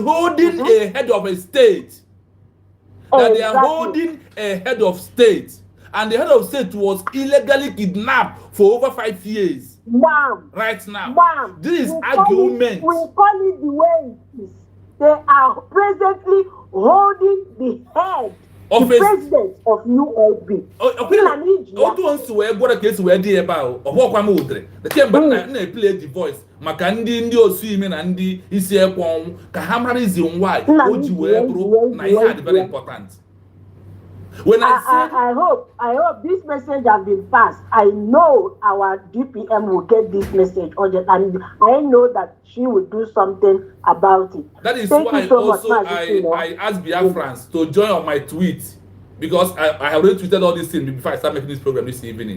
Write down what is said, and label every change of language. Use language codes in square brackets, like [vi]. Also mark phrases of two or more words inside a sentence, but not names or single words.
[en] holding a head of a state, that they are holding a head of state, and the head of state was illegally kidnapped for over 5 years. Ma'am, Right now, ma'am, this is we argument. call it the way it is. They are presently holding the head, the president of ULB. [ig] Otu onsi wee gwara ka esi wee dị ebe ahụ ọgbọkwa m ụdịrị the kemgbe na-play [en] the voice [ig] maka ndị osu ime na ndị isi ekwe ọnwụ ka ha mara [en] reason why [ig] o ji wee bụrụ na ihe dị [en] very important. When I hope this message has been passed. I know our DPM will get this message urgent, and I know that she will do something about it. That is Thank why you so also much, I asked Biafrans to join on my tweet, because I have already tweeted all these things before I start making this program this evening.